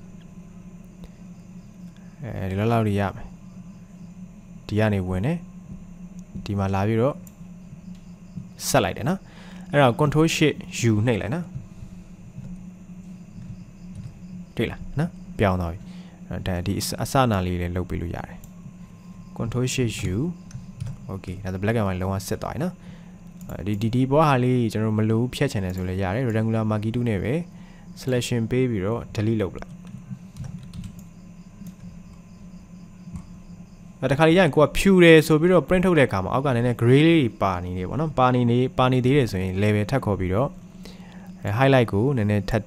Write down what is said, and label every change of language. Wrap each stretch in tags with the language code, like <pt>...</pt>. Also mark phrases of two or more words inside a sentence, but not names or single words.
<my>အဲဒီလောက်လေးရမယ်ဒီကနေဝင်တယ်ဒီမှာလာပြီးတော့ဆက်လိုက်တယ်နော်အဲ့တော့</my> <en>control shift U</en> <my>နှိပ်လိုက်နော် တွေ့လားနော်ပြောင်းသွားပြီဒါဒီအစနာလေးလည်းလုပ်ပေးလို့ရတယ်</my> <en>control shift U Okay</en> <my>ဒါဆို</my> <en>black and white</en> <my>လုံးဝဆက်သွားပြီနော်ဒီဘောဟာလေးကျွန်တော်မလို့ဖြတ်ချင်တယ်ဆိုလည်းရတယ်</my> <en>rectangular marquee tool</en> <my>နဲ့ပဲ selection ပေးပြီးတော့ delete လုပ်ပလိုက် တခါလေးရရင်ကိုကဖြူတယ်ဆိုပြီးတော့ print ထုတ်တဲ့အခါမှာအောက်ကနည်းနည်း gray လေးပါနေတယ်ပေါ့နော်ပါနေသေးတယ်ဆိုရင် level ထပ်ခေါ်ပြီးတော့ highlight ကိုနည်းနည်းထပ်</my>